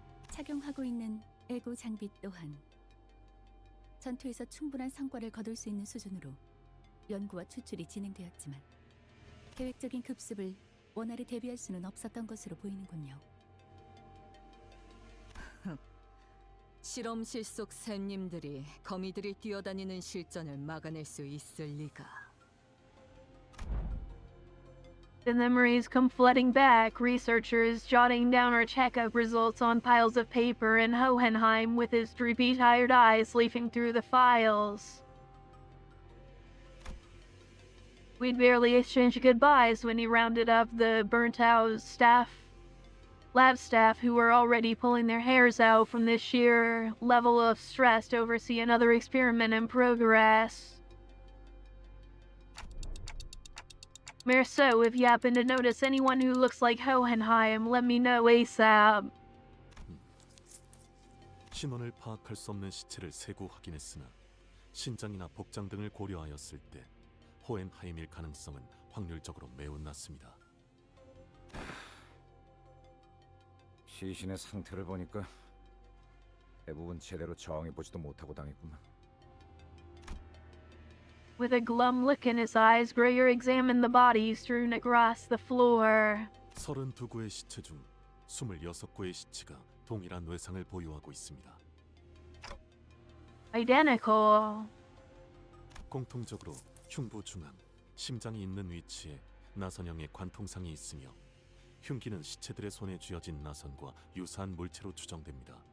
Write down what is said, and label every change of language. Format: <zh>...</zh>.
<ko>착용하고 있는 에고 장비 또한 전투에서 충분한 성과를 거둘 수 있는 수준으로 연구와 추출이 진행되었지만 계획적인 급습을 원활히 대비할 수는 없었던 것으로 보이는군요. 실험실 속 샘님들이 거미들이 뛰어다니는 실전을 막아낼 수 있을 리가.</ko> <en>The memories come flooding back, researchers jotting down our checkup results on piles of paper, and Hohenheim with his droopy, tired eyes leafing through the files. We'd barely exchanged goodbyes when he rounded up the burnt-out lab staff who were already pulling their hairs out from the sheer level of stress to oversee another experiment in progress. Merceau, if you happen to notice anyone who looks like Hohenheim, let me know ASAP.</en> <ko>신원을 파악할 수 없는 시체를 세고 확인했으나 신장이나 복장 등을 고려하였을 때 호헨하임일 가능성은 확률적으로 매우 낮습니다. 시신의 상태를 보니까 대부분 제대로 저항해보지도 못하고 당했구만.</ko> <en>With a glum look in his eyes, Greyer examined the bodies strewn across the floor.</en> <ko>32구의 시체 중 26구의 시체가 동일한 외상을 보유하고 있습니다.</ko> <en>Identical.</en> <ko>공통적으로 흉부 중앙, 심장이 있는 위치에 나선형의 관통상이 있으며 흉기는 시체들의 손에 쥐어진 나선과 유사한 물체로 추정됩니다.</ko>